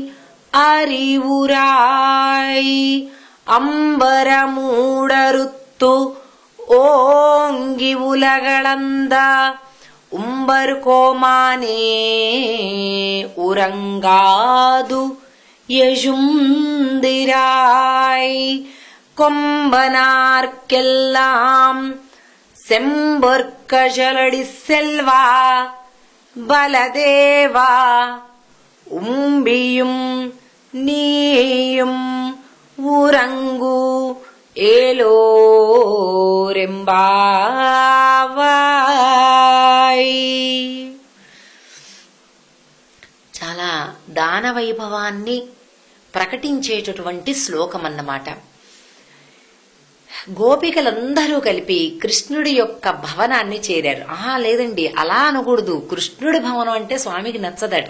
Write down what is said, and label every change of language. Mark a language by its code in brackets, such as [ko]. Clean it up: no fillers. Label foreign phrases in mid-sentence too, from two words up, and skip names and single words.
[ta] அறிவுராய் அம்பரமூடறுத்து ஓங்கி உலகளந்த உம்பர் கோமானே உறங்காது எழுந்திராய் கொம்பனார்க்கெல்லாம் செம்பொற்கழலடி செல்வா பலதேவா உம்பியும் நீயும் உறங்கு ఏలోరెంబావాయ్. [te] చాలా దాన వైభవాన్ని ప్రకటించేటటువంటి శ్లోకం అన్నమాట. గోపికలందరూ కలిపి కృష్ణుడి యొక్క భవనాన్ని చేరారు. లేదండి, అలా అనకూడదు. కృష్ణుడి భవనం అంటే స్వామికి నచ్చదట.